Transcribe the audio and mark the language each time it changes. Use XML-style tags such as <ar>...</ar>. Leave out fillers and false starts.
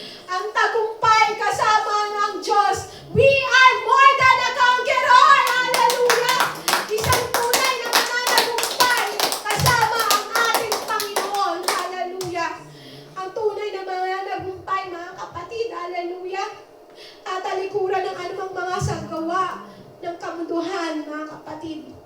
<tl>ang tagumpay kasama ng Diyos.</tl> <en>We are more than a conqueror. Hallelujah!</en> <tl>Isang tunay na mananagumpay kasama ang ating Panginoon. Hallelujah! Ang tunay na mananagumpay, mga kapatid. Hallelujah! Tatalikuran ng anumang mga saggawa ng kamunduhan, mga kapatid.</tl>